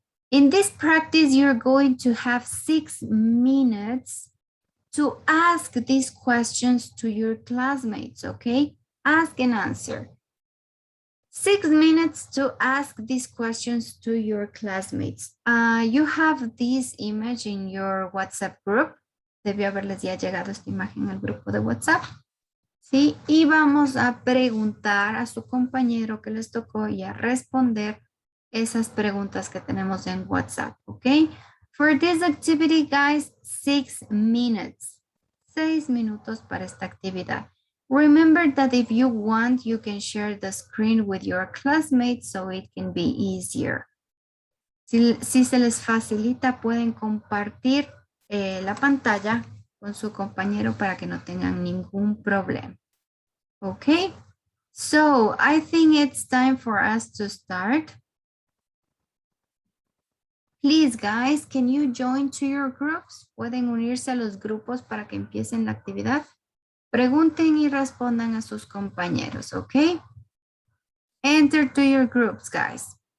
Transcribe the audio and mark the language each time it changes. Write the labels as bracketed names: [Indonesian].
[English] In this practice, you're going to have 6 minutes to ask these questions to your classmates, okay? Ask and answer. 6 minutes to ask these questions to your classmates. You have this image in your WhatsApp group. [Spanish] Debió haberles ya llegado esta imagen al grupo de WhatsApp. Sí, y vamos a preguntar a su compañero que les tocó y a responder esas preguntas que tenemos en WhatsApp, ¿ok? [English] For this activity, guys, 6 minutes. [Spanish] 6 minutos para esta actividad. [English] Remember that if you want, you can share the screen with your classmates so it can be easier. [Spanish] Si se les facilita, pueden compartir la pantalla con su compañero para que no tengan ningún problema. [English] Okay, so I think it's time for us to start. Please, guys, can you join to your groups? [Spanish] Pueden unirse a los grupos para que empiecen la actividad. Pregunten y respondan a sus compañeros, okay? [English] Enter to your groups, guys.